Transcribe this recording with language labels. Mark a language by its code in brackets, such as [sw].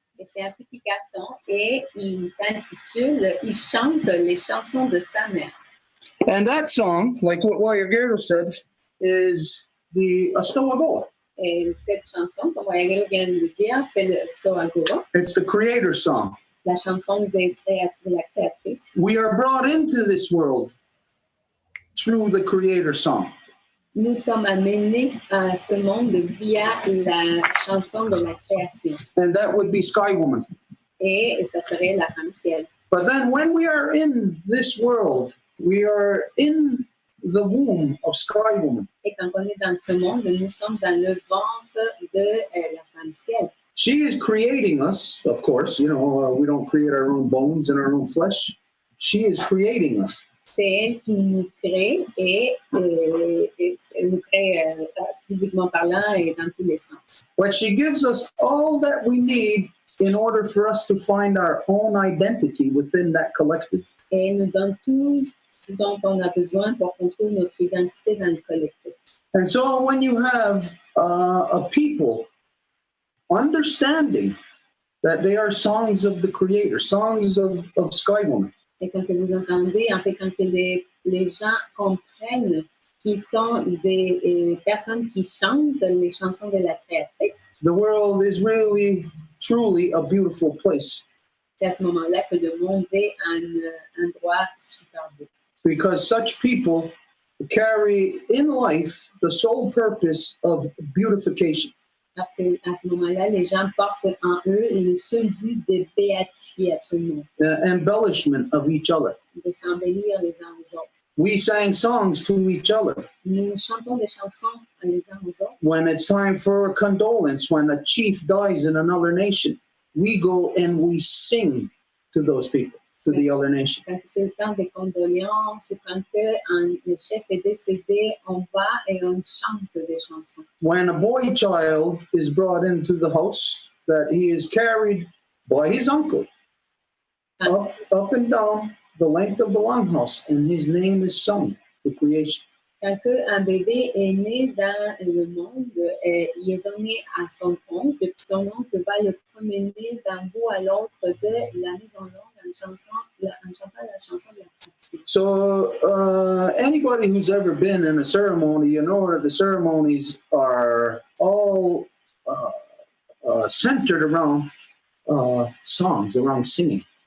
[fr] Et c'est un petit garçon et il s'intitule, il chante les chansons de sa mère. [en] And that song, like what Wayagero said, is the Astoagoa. [fr] Et cette chanson, comme Wayagero vient de le dire, c'est le Stoagoa. [en] It's the creator's song. [fr] La chanson de la créatrice. [en] We are brought into this world through the creator's song. [fr] Nous sommes amenés à ce monde via la chanson de la création. [en] And that would be Sky Woman. [fr] Et ça serait la femme ciel. [en] But then when we are in this world, we are in the womb of Sky Woman. [fr] Et quand on est dans ce monde, nous sommes dans le ventre de la femme ciel. [en] She is creating us, of course. You know, we don't create our own bones and our own flesh. She is creating us. [fr] C'est elle qui nous crée et nous crée physiquement parlant et dans tous les sens. [en] But she gives us all that we need in order for us to find our own identity within that collective. [fr] Et elle nous donne tout ce dont on a besoin pour qu'on trouve notre identité dans le collectif. [en] And so when you have a people understanding that they are songs of the Creator, songs of Sky Woman. [fr] Et quand vous entendez, en fait, quand les gens comprennent qu'ils sont des personnes qui chantent les chansons de la créatrice, [en] the world is really, truly a beautiful place. [fr] C'est à ce moment-là que le monde est un endroit super beau. [en] Because such people carry in life the sole purpose of beautification. [fr] Parce qu'à ce moment-là, les gens portent en eux le seul but de béatifier absolument. [en] The embellishment of each other. [fr] De s'embellir les uns aux autres. [en] We sang songs to each other. [fr] Nous chantons des chansons les uns aux autres. [en] When it's time for a condolence, when a chief dies in another nation, we go and we sing to those people, to the other nation. [fr] Quand c'est le temps des condoléances ou quand le chef est décédé, on va et on chante des chansons. [en] When a boy child is brought into the house, that he is carried by his uncle up and down the length of the longhouse, and his name is sung, the creation. [fr] Quand un bébé est né dans le monde, il est donné à son oncle, puis son oncle va le promener d'un bout à l'autre de la Maison Longue en chantant la chanson de la pratique. [en] So anybody who's ever been in a ceremony, you know that the ceremonies are all centered around songs, around singing.